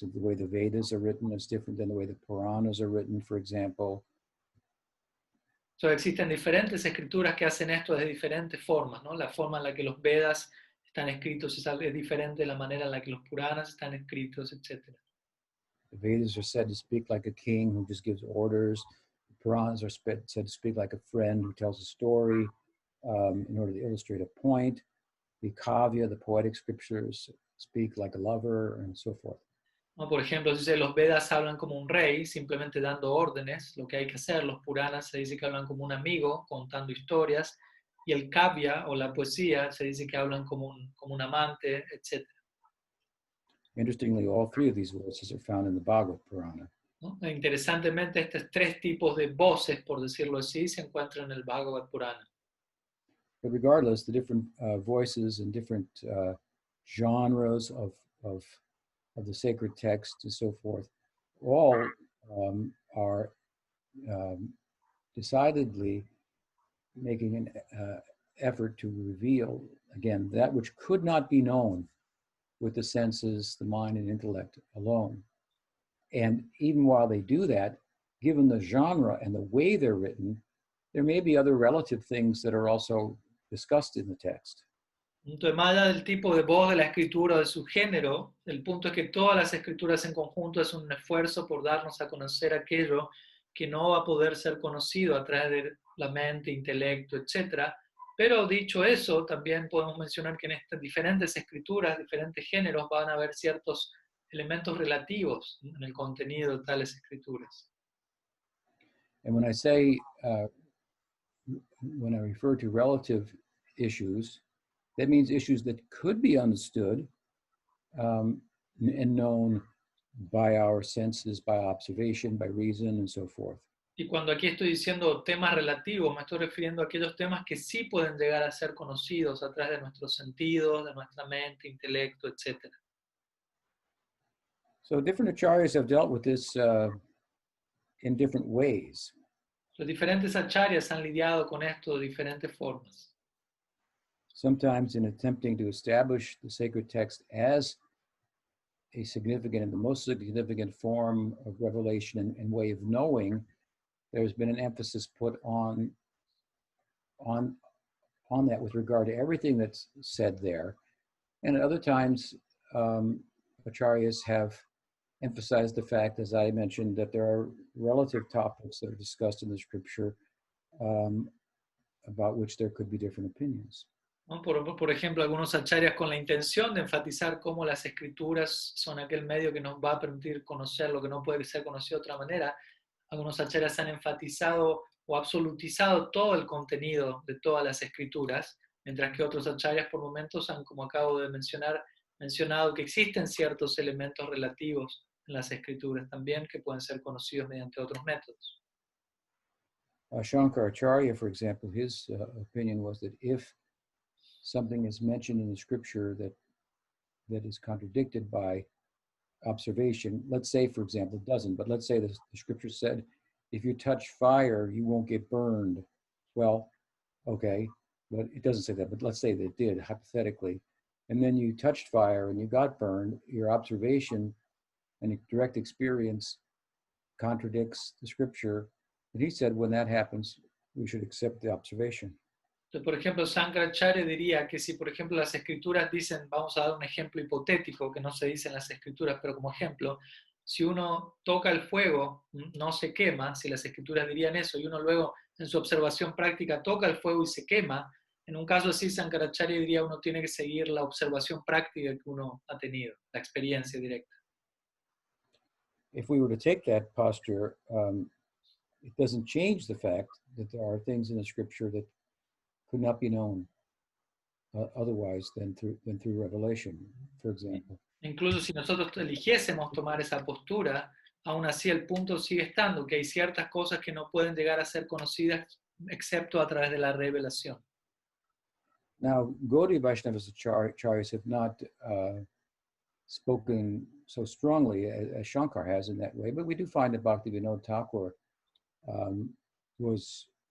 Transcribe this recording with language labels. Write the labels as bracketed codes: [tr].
[en] So the way the Vedas are written is different than the way the Puranas are written, for example. [es] So, existen diferentes escrituras que hacen esto de diferentes formas, ¿no? La forma en la que los Vedas están escritos es diferente de la manera en la que los Puranas están escritos, etc. [en] The Vedas are said to speak like a king who just gives orders. The Puranas are said to speak like a friend who tells a story in order to illustrate a point. The Kavya, the poetic scriptures, speak like a lover, and so forth. [es] ¿No? Por ejemplo, se dice los Vedas hablan como un rey, simplemente dando órdenes, lo que hay que hacer. Los Puranas se dice que hablan como un amigo, contando historias. Y el Kavya, o la poesía, se dice que hablan como un amante, etc. [en] Interestingly, all three of these voices are found in the Bhagavad Purana. [es] ¿No? E interesantemente, estos tres tipos de voces, por decirlo así, se encuentran en el Bhagavad Purana. [en] But regardless, the different voices and different genres of the sacred text and so forth, all are decidedly making an effort to reveal, again, that which could not be known with the senses, the mind, and intellect alone. And even while they do that, given the genre and the way they're written, there may be other relative things that are also discussed in the text. [es] Entonces, más allá del tipo de voz de la escritura o de su género, el punto es que todas las escrituras en conjunto es un esfuerzo por darnos a conocer aquello que no va a poder ser conocido a través de la mente, intelecto, etc. Pero dicho eso, también podemos mencionar que en estas diferentes escrituras, diferentes géneros, van a haber ciertos elementos relativos en el contenido de tales escrituras. [en] And when I say, when I refer to relative issues, that means issues that could be understood and known by our senses, by observation, by reason, and so forth. [es] Y cuando aquí estoy diciendo temas relativos, me estoy refiriendo a aquellos temas que sí pueden llegar a ser conocidos a través de nuestros sentidos, de nuestra mente, intelecto, etc. [en] So different acharyas have dealt with this in different ways. [es] Los diferentes acharyas han lidiado con esto de diferentes formas. [en] Sometimes in attempting to establish the sacred text as a significant and the most significant form of revelation and way of knowing, there's been an emphasis put on that with regard to everything that's said there. And at other times, acharyas have emphasized the fact, as I mentioned, that there are relative topics that are discussed in the scripture about which there could be different opinions. [es] ¿No? Por ejemplo, algunos acharyas con la intención de enfatizar cómo las escrituras son aquel medio que nos va a permitir conocer lo que no puede ser conocido de otra manera. Algunos acharyas han enfatizado o absolutizado todo el contenido de todas las escrituras, mientras que otros acharyas por momentos han, como acabo de mencionar, mencionado que existen ciertos elementos relativos en las escrituras también que pueden ser conocidos mediante otros métodos. [en] Shankaracharya, for example, his opinion was that if something is mentioned in the scripture that is contradicted by observation, let's say, for example, it doesn't, but let's say the scripture said, if you touch fire, you won't get burned. Well, okay, but it doesn't say that, but let's say that it did, hypothetically. And then you touched fire and you got burned, your observation and direct experience contradicts the scripture. And he said when that happens, we should accept the observation. [es] Entonces, por ejemplo, Shankaracharya diría que si, por ejemplo, las escrituras dicen, vamos a dar un ejemplo hipotético que no se dice en las escrituras, pero como ejemplo, si uno toca el fuego, no se quema, si las escrituras dirían eso, y uno luego en su observación práctica toca el fuego y se quema, en un caso así Shankaracharya diría uno tiene que seguir la observación práctica que uno ha tenido, la experiencia directa. [en] If we were to take that posture, it doesn't change the fact that there are things in the scripture that could not be known otherwise than through revelation, for example. [es] Incluso si nosotros eligiésemos tomar esa postura, aún así el punto sigue estando, que hay ciertas cosas que no pueden llegar a ser conocidas excepto a través de la revelación. [en] Now, Gaudiya Vaishnavacharyas have not spoken so strongly as Shankar has in that way, but we do find that Bhaktivinoda Thakur was